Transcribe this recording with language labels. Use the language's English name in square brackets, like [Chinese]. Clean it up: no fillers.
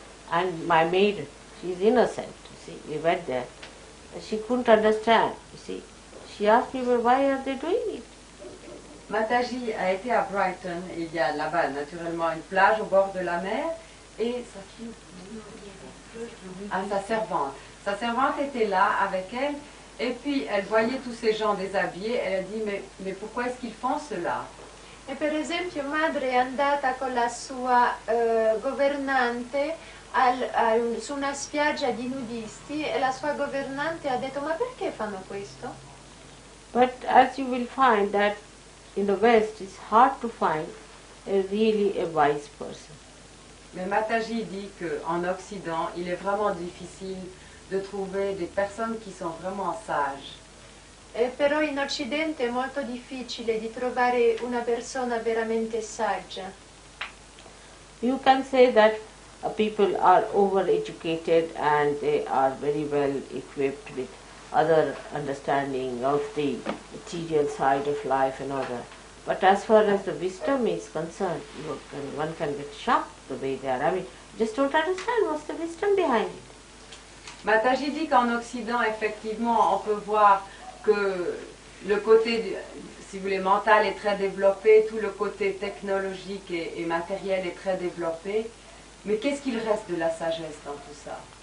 [English] And my maid, she is innocent, you see. We went there. She couldn't understand, you see. She asked me, well, why are they doing it? [French] Mataji a été à Brighton, et il y a là-bas naturellement une plage au bord de la mer, et sa fille, sa servante. Sa servante était là avec elle, et puis elle voyait tous ces gens déshabillés, elle a dit, mais pourquoi est-ce qu'ils font cela? [Italian] E per esempio madre è andata con la sua governante su una spiaggia di nudisti e la sua governante ha detto ma perché fanno questo? [English] But as you will find that in the West it's hard to find really a wise person. [French] Mais Mataji dit qu'en Occident, il est vraiment difficile de trouver des personnes qui sont vraiment sages. [Italian] Però in Occidente è molto difficile di trovare una persona veramente saggia. [English] You can say that people are over-educated and they are very well equipped with other understanding of the material side of life and other. But as far as the wisdom is concerned, one can get shocked the way they are. I mean, just don't understand what's the wisdom behind it. [French] Mataji dit qu'en Occident, effectivement, on peut voir que le côté, si vous voulez, mental est très développé, tout le côté technologique et matériel est très développé. Mais qu'est-ce qu'il reste de la sagesse dans tout ça?